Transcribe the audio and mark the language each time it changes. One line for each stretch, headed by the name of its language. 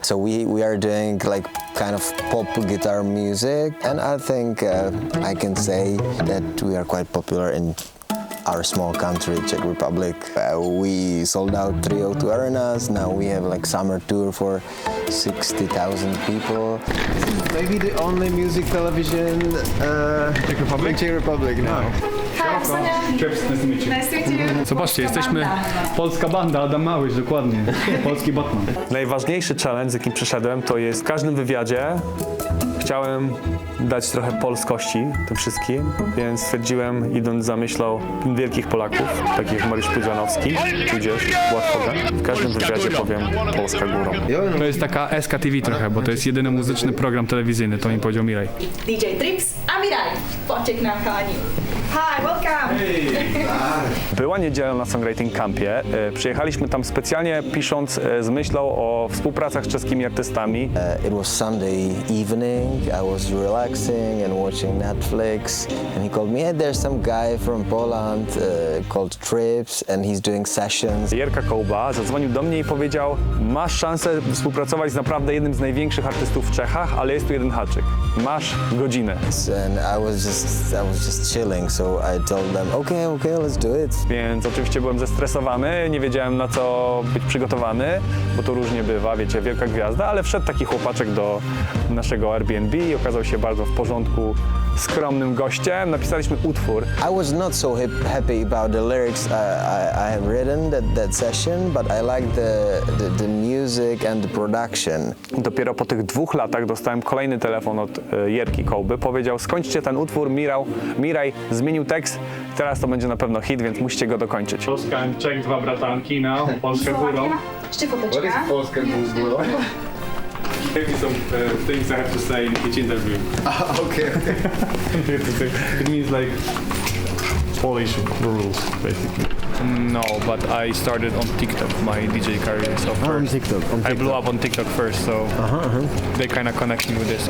English: So we are doing like kind of pop guitar music, and I think I can say that we are quite popular in our small country, Czech Republic. We sold out 302 arenas. Now we have like summer tour for 60,000 people. Maybe the only music television in Czech Republic now.
Polish: Zobaczcie, jesteśmy polska banda, Adam Małysz, dokładnie. Polski Batman. Najważniejszy challenge, z jakim przyszedłem, to jest w każdym wywiadzie chciałem dać trochę polskości tym wszystkim, więc stwierdziłem, idąc za myślą wielkich Polaków, takich jak Mariusz Pudzianowski, tudzież Łatwoga, w każdym wywiadzie powiem Polska górą. To jest taka SKTV trochę, bo to jest jedyny muzyczny program telewizyjny, to mi powiedział Miraj. DJ Trips a Miraj. Pociek na kochani.
English: Hi, welcome.
Polish: Była niedziela na Songwriting Campie. Przyjechaliśmy tam specjalnie pisząc z myślą o współpracach z czeskimi artystami.
English: It was Sunday evening. I was relaxing and watching Netflix, and he called me. Hey, there's some guy from Poland called Trips, and he's doing sessions.
Polish: Jerka Kołba zadzwonił do mnie i powiedział: masz szansę współpracować z naprawdę jednym z największych artystów w Czechach, ale jest tu jeden haczyk. Masz godzinę.
English: And I was just chilling, so I told them, okay, let's do it.
Polish: Więc oczywiście byłem zestresowany, nie wiedziałem na co być przygotowany, bo to różnie bywa, wiecie, wielka gwiazda, ale wszedł taki chłopaczek do naszego Airbnb i okazał się bardzo w porządku, skromnym gościem. Napisaliśmy utwór.
English: I was not so happy about the lyrics I have written that session, but I like the music and the production.
Polish: Dopiero po tych 2 latach dostałem kolejny telefon od Jerki Kołby. Powiedział: skończcie ten utwór, Miraj zmienił tekst, teraz to będzie na pewno hit, więc musicie go dokończyć. Polska and Czech, dwa bratanki, now, Polska górą. Jeszcze foteczka. Polska górą?
English: Maybe some things I have to say in each interview. Okay. It means like Polish rules, basically. No, but I started on TikTok, my DJ career. So first, I blew up on TikTok first, so they kind of connect me with this.